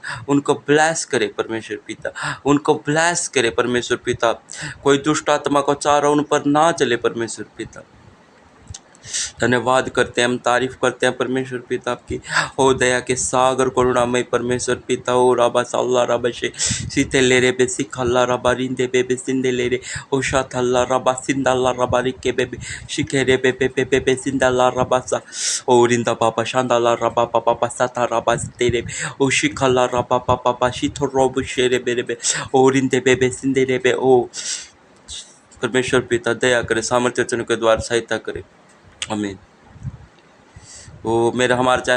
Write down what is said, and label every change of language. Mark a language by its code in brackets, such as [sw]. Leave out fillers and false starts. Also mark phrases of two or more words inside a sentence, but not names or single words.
[hi] उनको ब्लेस करे परमेश्वर पिता, उनको ब्लेस करे परमेश्वर पिता। कोई दुष्ट आत्मा का चारा उन पर ना चले परमेश्वर पिता। धन्यवाद करते हैं, हम तारीफ करते हैं परमेश्वर पिता आपकी। ओ दया के सागर करुणामय परमेश्वर पिता। ओ राबा साल्ला राबा शे सीते ले रे बेसी खल्ला राबा रिंदे बेबे सिंदे ले रे ओ शाथल्ला राबा सिंदाला राबा रिके बेबे शिखे रे बेबे बेबे बे सिंदाला राबा सा ओ रिंदा पापा शांदाला राबा पापा पासाता राबा सिते रे ओ शिखल्ला राबा पापा पाशिथो रोब शेरे बेरे बे ओ रिंदे बेबे सिंदे रे बे। ओ परमेश्वर पिता दया करे, सामर्थ्य वचनों के द्वारा सहायता करे, आमीन। वो मेरा हमारे चैनल